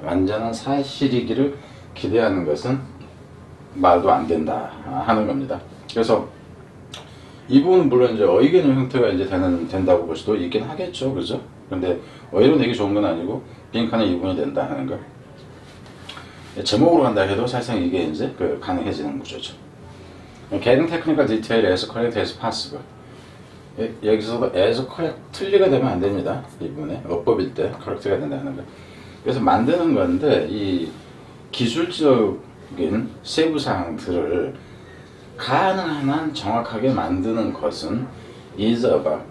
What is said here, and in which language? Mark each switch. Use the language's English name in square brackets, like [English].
[Korean] 완전한 사실이기를 기대하는 것은 말도 안 된다 하는 겁니다. 그래서 이 부분은 물론 이제 어휘개념 형태가 이제 된다고 볼 수도 있긴 하겠죠, 그죠? 근데 어휘로 내기 좋은 건 아니고 빈칸에 이 부분이 된다 하는 거. 제목으로 간다 해도 사실상 이게 이제 가능해지는 구조죠. [English] Getting technical detail as correct as possible. [Korean] 여기서도 [English] as correct [Korean] 틀리가 되면 안 됩니다. 이 부분에 어법일 때 correct가 된다는 거. 그래서 만드는 건데 이 기술적인 세부 사항들을 가능한 한 정확하게 만드는 것은 [English] is about.